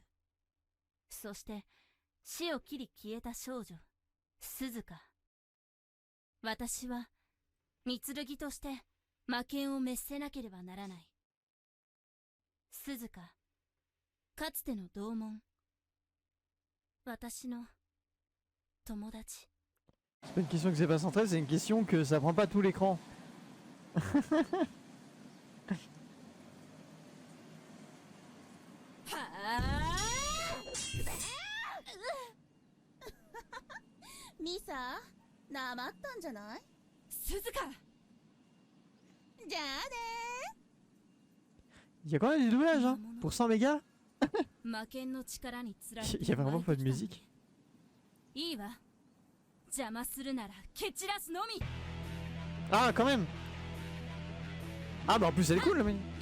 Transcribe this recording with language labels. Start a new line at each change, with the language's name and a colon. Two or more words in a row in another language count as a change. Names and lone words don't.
Japanese: そして死を切り消えた少女、鈴鹿。私は三剣として魔剣を滅せなければならない。鈴鹿、かつての同門。私の友達。
French: C'est pas une question que c'est pas centré, c'est une question que ça prend pas tout l'écran.
Japanese: ミサ、なまったんじゃない？鈴鹿。じゃあね。
French: Il y a quand même du doublage, hein, pour 100 mégas. Il y a vraiment pas de musique. Ah, quand même. Ah, bah en plus elle est cool, la mine.